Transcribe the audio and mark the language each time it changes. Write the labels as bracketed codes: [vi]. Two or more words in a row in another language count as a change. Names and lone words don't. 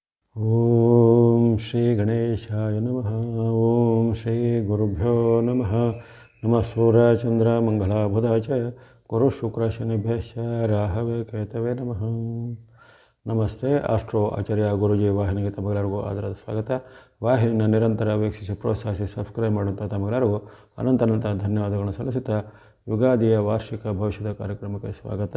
[sa] ಓಂ ಶ್ರೀ ಗಣೇಶಾಯ ನಮಃ. ಓಂ ಶ್ರೀ ಗುರುಭ್ಯೋ ನಮಃ. ನಮಃ ಸೂರ್ಯಚಂದ್ರ ಮಂಗಳಾಬುಧ ಚ ಗುರು ಶುಕ್ರ ಶನಿಭ್ಯಶ್ಚ ರಾಹವೇ ಕೇತವೇ ನಮಃ. [kn] ನಮಸ್ತೆ. ಆಸ್ಟ್ರೋ ಆಚಾರ್ಯ ಗುರುಜಿ ವಾಹಿನಿಗೆ ತಮಗೆಲ್ಲರಿಗೂ ಆದರದ ಸ್ವಾಗತ. ವಾಹಿನಿಯನ್ನು ನಿರಂತರ ವೀಕ್ಷಿಸಿ ಪ್ರೋತ್ಸಾಹಿಸಿ ಸಬ್ಸ್ಕ್ರೈಬ್ ಮಾಡುವಂಥ ತಮಗೆಲ್ಲರಿಗೂ ಅನಂತ ಧನ್ಯವಾದಗಳನ್ನು ಸಲ್ಲಿಸುತ್ತಾ ಯುಗಾದಿಯ ವಾರ್ಷಿಕ ಭವಿಷ್ಯದ ಕಾರ್ಯಕ್ರಮಕ್ಕೆ ಸ್ವಾಗತ.